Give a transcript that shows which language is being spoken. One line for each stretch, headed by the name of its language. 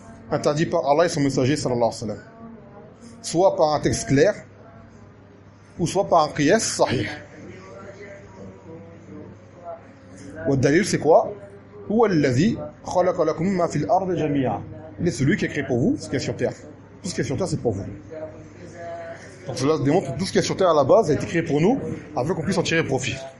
French: Interdit par Allah et son messager, sallallahu alayhi wa sallam. Soit par un texte clair, ou soit par un qiyas sahih. والدليل c'est quoi?
Arabic: هو الذي خلق لكم ما في الأرض جميعا.
French: Il est celui qui a créé pour vous ce qu'il y a sur terre. Tout ce qu'il y a sur terre, c'est pour vous. Donc cela démontre que tout ce qu'il y a sur terre à la base a été créé pour nous afin qu'on puisse en tirer profit.